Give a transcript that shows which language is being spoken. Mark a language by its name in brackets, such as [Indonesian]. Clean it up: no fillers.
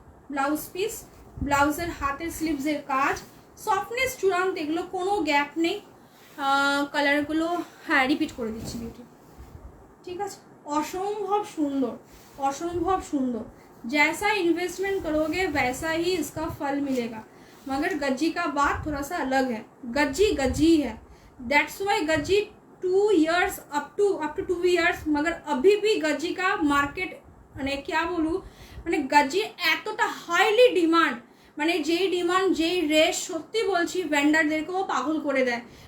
[Bangla] Blouse piece, ব্লাউজের হাতের স্লিভসের কাজ, সফটনেস চূড়ান্ত, এগুলো কোনো গ্যাপ নেই। কালারগুলো হ্যাঁ রিপিট করে দিচ্ছি বিউটি, ঠিক আছে? অসম্ভব সুন্দর, অসম্ভব সুন্দর। [Hindi] जैसा इन्वेस्टमेंट करोगे वैसा ही इसका फल मिलेगा, मगर गज्जी का बात थोड़ा सा अलग है। गज्जी गज्जी है, [English] that's why [Hindi] Gajji [English] 2 years up to 2 years, [Hindi] मगर अभी भी गज्जी का मार्केट মানে क्या बोलूँ, [Bangla] মানে গজ্জি এতটা হাইলি ডিমান্ড, মানে যেই ডিমান্ড যেই রেস, সত্যি বলছি ভেন্ডারদেরকেও পাগল করে দেয়।